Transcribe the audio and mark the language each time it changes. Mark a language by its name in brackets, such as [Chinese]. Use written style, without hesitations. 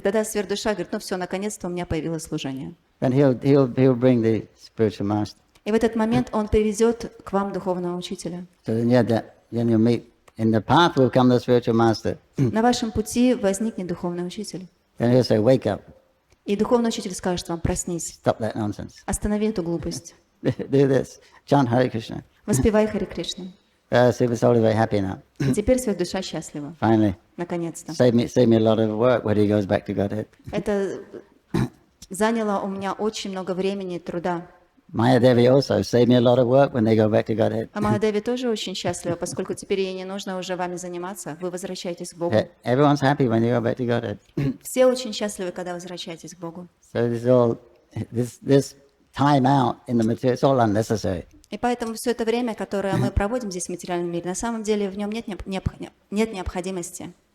[Russian] тогда сверхдуша говорит, ну все, наконец-то у меня появилось служение. [English] Then he'll bring the spiritual master. [Russian] И в этот момент он приведет к вам духовного учителя. [English] So then you'll meet, in the path will come the spiritual master. [Russian] На вашем пути возникнет духовный учитель. [English] Then he'll say, wake up, [Russian] И духовный учитель скажет вам, проснись, [English] stop that nonsense. [Russian] останови эту глупость, [English] Do this, chant Hare Krishna. [Russian] воспевай Харе Кришну. [English] Super soul is very happy now. [Russian] И теперь сверхдуша счастлива, [English] Finally, [Russian] наконец-то. [English] save me a lot of work when he goes back to Godhead. [Russian] Это заняло у меня очень много времени и труда. [English] Maya Devi also saved me a lot of work when they go back to Godhead. [Russian] А Махадеви тоже очень счастлива, поскольку теперь ей не нужно уже вами заниматься, вы возвращаетесь к Богу. [English] Everyone's happy when they go back to Godhead. [Russian] Все очень счастливы, когда возвращаетесь к Богу. [English] So this time out in the material, it's all unnecessary. [Russian] И поэтому все это время, которое мы проводим здесь в материальном мире, на самом деле в нем нет необходимости.